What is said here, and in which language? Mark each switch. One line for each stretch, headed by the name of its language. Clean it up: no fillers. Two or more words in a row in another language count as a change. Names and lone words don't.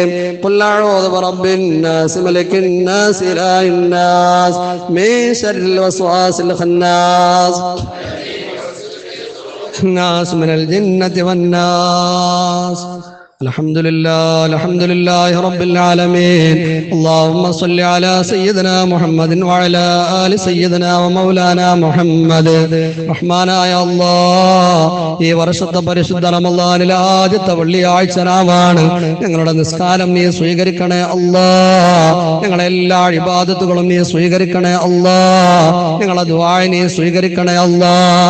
Arabic: قل أعوذ برب الناس ملك الناس إله الناس من شر الوسواس الخناس الناس من الجنة والناس. الحمد لله رب العالمين. اللهم صل على سيدنا محمد وعلى آل سيدنا ومولانا محمد.
Malayalam: റഹ്മാനായ അല്ലാഹ്, ഈ വർഷത്തെ പരിശുദ്ധ റമളാനിലെ ആദ്യത്തെ വെള്ളിയാഴ്ച രാവാണ്. ഞങ്ങളുടെ നിസ്കാരം നീ സ്വീകരിക്കണേ അല്ലാഹ്. ഞങ്ങളെ എല്ലാ ഇബാദത്തുകളും നീ സ്വീകരിക്കണേ അല്ലാഹ്. ഞങ്ങളെ ദുആ നീ സ്വീകരിക്കണേ അല്ലാഹ്.